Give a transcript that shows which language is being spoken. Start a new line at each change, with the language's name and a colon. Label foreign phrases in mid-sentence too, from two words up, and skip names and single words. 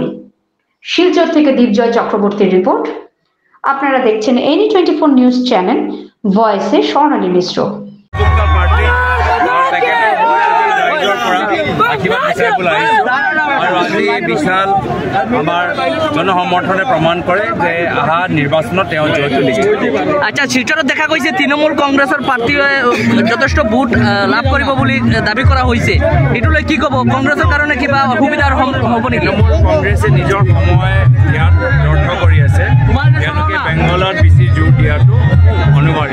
Bangla: শিলচর থেকে দীপজয় চক্রবর্তীর রিপোর্ট। আপনারা দেখছেন NE24 নিউজ চ্যানেল, ভয়েসে স্বর্ণালী মিশ্র।
Assamese: বিশাল আমার জনসমৰ্থনে প্ৰমাণ কৰে যে অহা নিৰ্বাচনত জয়টো নিশ্চিত। আচ্ছা, শিলচৰত দেখা গৈছে তৃণমূল কংগ্ৰেছৰ প্ৰাৰ্থীয়ে যথেষ্ট ভোট লাভ কৰিব বুলি দাবী কৰা হৈছে, এইটো লৈ কি ক'ব? কংগ্ৰেছৰ কাৰণে কিবা অসুবিধাৰ হ'ব নেকি? কংগ্ৰেছে নিজৰ সময় ইয়াত ব্যৰ্থ কৰি আছে, তেওঁলোকে বেংগলত বেছি জোৰ দিয়াটো অনিবাৰ্য।